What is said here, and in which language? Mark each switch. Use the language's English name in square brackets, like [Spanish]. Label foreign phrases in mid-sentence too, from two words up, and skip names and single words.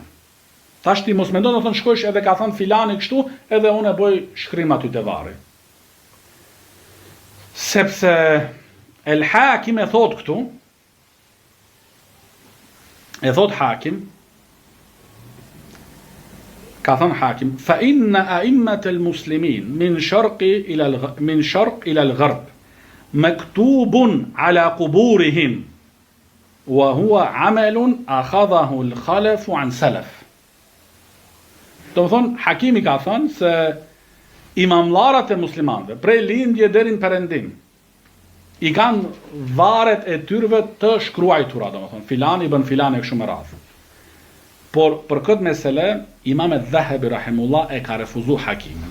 [Albanian] Tash ti mos mendon domethënë shkosh edhe ka thënë filani kështu, edhe unë e bëj shkrim aty te varri. Sepse El Hakim e thot këtu, e thot Hakim, ka thënë Hakim, [Arabic] فإن أئمة المسلمين من شرق إلى الغرب مكتوب على قبورهم وهو عمل أخذه الخلف عن السلف. [Albanian] Domthon Hakimi ka thënë se imamllarat e muslimanëve prej lindje deri në perëndim i kanë varet e tyrve të shkruajtura, domethënë filani bën filani kështu me radhë. Por për këtë mesele Imam Dhahabi rahimullah e ka refuzuar Hakimin.